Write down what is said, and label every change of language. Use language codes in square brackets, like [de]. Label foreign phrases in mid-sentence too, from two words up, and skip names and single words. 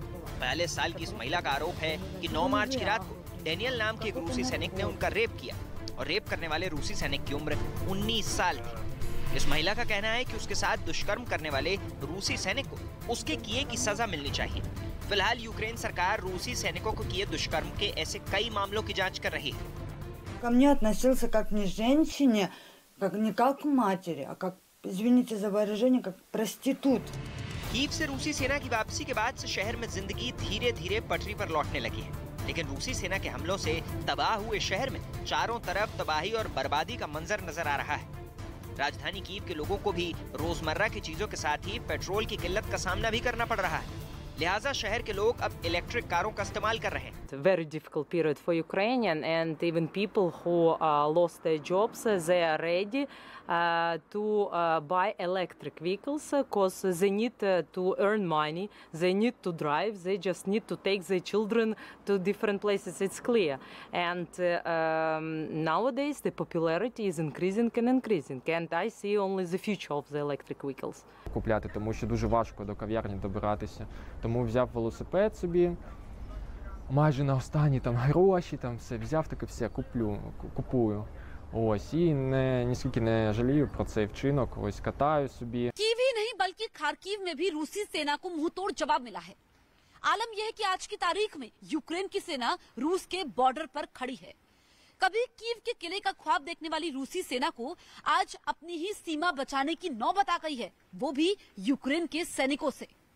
[hi] 42 साल की इस महिला का आरोप है कि 9 मार्च की रात को डैनियल नाम के एक रूसी सैनिक ने उनका रेप किया और रेप करने वाले रूसी सैनिक की उम्र 19 साल थी। इस महिला का कहना है कि उसके साथ दुष्कर्म करने वाले रूसी सैनिक को उसके किए की सजा मिलनी चाहिए। फिलहाल यूक्रेन सरकार रूसी सैनिकों को किए दुष्कर्म के ऐसे कई मामलों की जांच कर रही है। [ru] Ко мне относился как не женщине, не как к матери, а как, извините за выражение, как проститут. [hi] कीव से रूसी सेना की वापसी के बाद से शहर में जिंदगी धीरे धीरे पटरी पर लौटने लगी है। लेकिन रूसी सेना के हमलों से तबाह हुए शहर में चारों तरफ तबाही और बर्बादी का मंजर नजर आ रहा है। राजधानी कीव के लोगों को भी रोजमर्रा की चीजों के साथ ही पेट्रोल की किल्लत का सामना भी करना पड़ रहा है। लिहाजा शहर के लोग अब [en] electric cars [hi] का इस्तेमाल कर रहे हैं। [en] It's a very difficult period for Ukrainian and even people who lost their jobs. They are ready to buy electric vehicles because they need to earn money. They need to drive. They just need to take their children to different places. It's clear. And nowadays the popularity is increasing and increasing. And I see only the future of the electric vehicles. [uk] Купляти, тому що дуже важко до кав'ярні добиратися. Тому взяв велосипед собі, майже на останні там гроші, там все взяв, таке все купую. Ось, і ніскільки не жалію про цей вчинок, ось катаю собі. [hi] कीव ही नहीं बल्कि खार्किव में भी रूसी सेना को मुंहतोड़ जवाब मिला है। आलम यह है कि आज की तारीख में यूक्रेन की सेना रूस के बॉर्डर पर खड़ी है। कभी कीव के किले का ख्वाब देखने वाली रूसी सेना को आज अपनी ही सीमा बचाने की नौबत आ गई है, वो भी यूक्रेन के सैनिकों से।